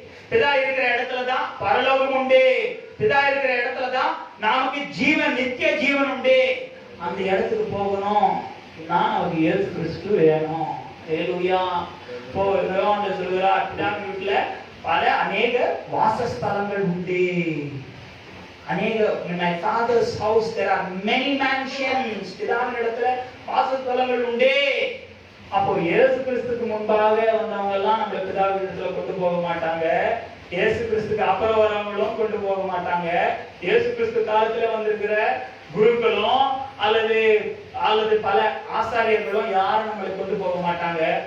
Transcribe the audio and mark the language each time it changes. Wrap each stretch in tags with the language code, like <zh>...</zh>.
<ta>பிதா இருக்கிற இடத்துலதான் பரலோகம் உண்டு. பிதா இருக்கிற இடத்துலதான் நமக்கு ஜீவன், நித்திய ஜீவன் உண்டு. அந்த இடத்துக்கு போகணும். நான் அவருக்கு இயேசு கிறிஸ்து வேணும். ஹல்லேலூயா. இப்போ யோவான் சொல்கிறார், பிதாவின் வீட்டுல பல அநேக வாசஸ்தலங்கள் உண்டு.</ta> <en>in my father's house there are many mansions.</en> <ta>பிதாவின் இடத்துல வாசஸ்தலங்கள் உண்டே. அப்போ இயேசு கிறிஸ்துக்கு முன்பாக வந்தவங்க எல்லாம் நம்ம பிதாவின் இடத்துல கொண்டு போக மாட்டாங்க. இயேசு கிறிஸ்துக்கு அப்புறம் வரவங்களும் கொண்டு போக மாட்டாங்க. இயேசு கிறிஸ்து காலத்துல வந்திருக்கிற குருக்களும் அல்லது பல ஆசாரியர்களும் யாரும் நம்மளை கொண்டு போக மாட்டாங்க.</ta>